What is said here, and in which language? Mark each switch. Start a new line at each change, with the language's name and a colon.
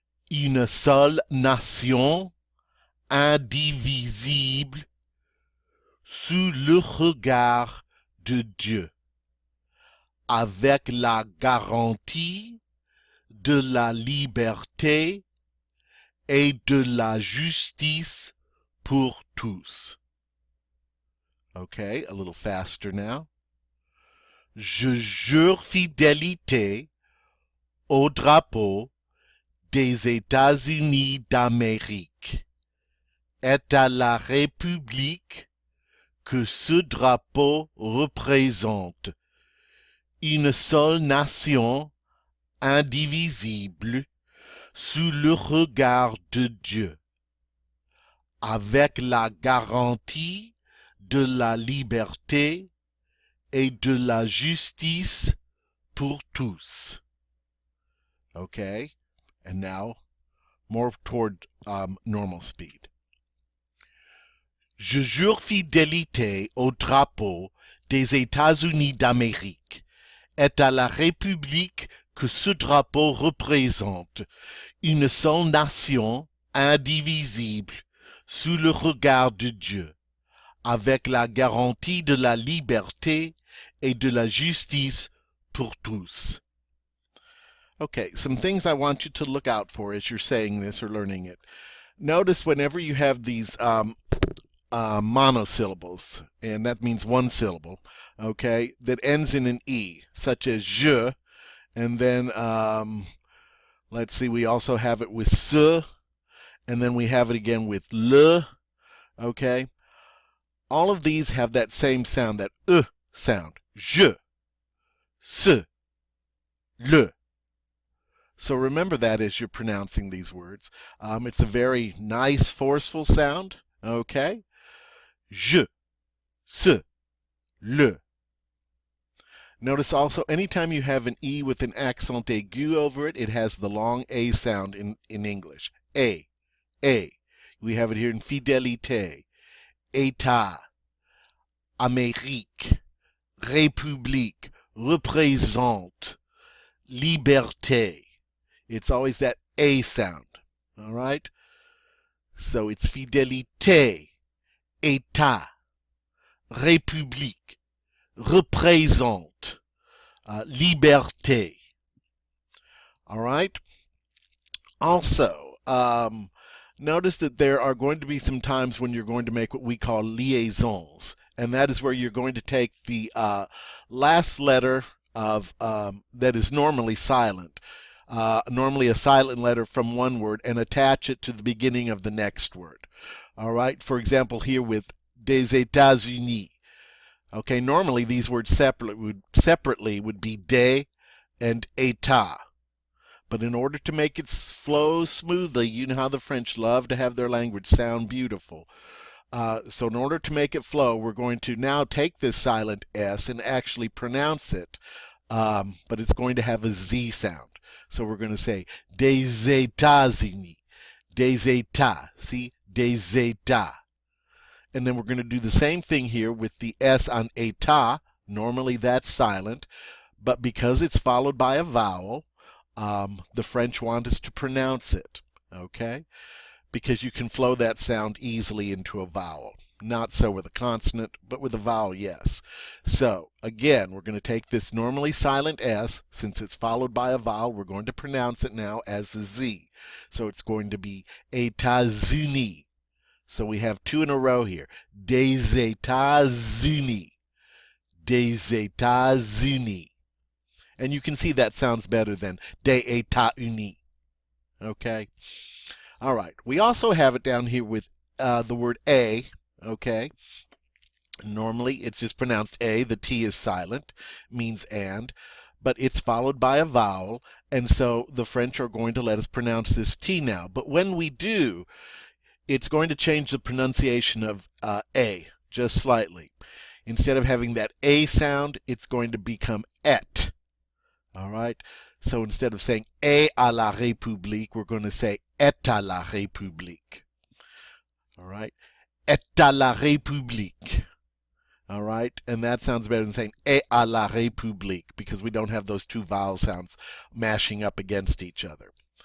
French: une seule nation indivisible sous le regard de Dieu, avec la garantie de la liberté et de la justice pour tous.
English: Okay, a little faster now.
French: Je jure fidélité au drapeau des États-Unis d'Amérique et à la République que ce drapeau représente, une seule nation indivisible sous le regard de Dieu, avec la garantie de la liberté et de la justice pour tous.
English: Okay, and now more toward normal speed.
French: Je jure fidélité au drapeau des États-Unis d'Amérique et à la République que ce drapeau représente, une seule nation indivisible sous le regard de Dieu, avec la garantie de la liberté et de la justice pour tous.
English: Okay, some things I want you to look out for as you're saying this or learning it. Notice whenever you have these monosyllables, and that means one syllable, okay, that ends in an E, such as je, and then, let's see, we also have it with se, and then we have it again with le, okay. All of these have that same sound, that sound, je, se, le. So remember that as you're pronouncing these words. It's a very nice, forceful sound, okay. Je, se, le. Notice also, anytime you have an E with an accent aigu over it, it has the long A sound in English. A. We have it here in fidélité, État, Amérique, République, représente, liberté. It's always that A sound, all right? So it's fidélité, État, République, représente, liberté. All right? Also, notice that there are going to be some times when you're going to make what we call liaisons, and that is where you're going to take the last letter of that is normally silent, normally a silent letter from one word, and attach it to the beginning of the next word. All right? For example, here with
French: des États-Unis.
English: Okay, normally these words separately would be des and état. But in order to make it flow smoothly, you know how the French love to have their language sound beautiful. So in order to make it flow, we're going to now take this silent S and actually pronounce it. But it's going to have a Z sound. So we're going to say
French: des États-Unis, des États,
English: see, des États. And then we're going to do the same thing here with the S on état. Normally that's silent, but because it's followed by a vowel, the French want us to pronounce it, okay? Because you can flow that sound easily into a vowel. Not so with a consonant, but with a vowel, yes. So, again, we're going to take this normally silent S. Since it's followed by a vowel, we're going to pronounce it now as a Z. So it's going to be États-Unis. So we have two in a row here.
French: Des États-Unis. Des États-Unis.
English: And you can see that sounds better than des États-Unis. Okay? All right. We also have it down here with the word a. Okay? Normally, it's just pronounced a. The T is silent. Means and. But it's followed by a vowel. And so the French are going to let us pronounce this T now. But when we do, it's going to change the pronunciation of a just slightly. Instead of having that A sound, it's going to become et. All right? So instead of saying
French: est à la République,
English: we're going to say est à la République. All right?
French: Est à la République.
English: All right? And that sounds better than saying
French: est à la République
English: because we don't have those two vowel sounds mashing up against each other.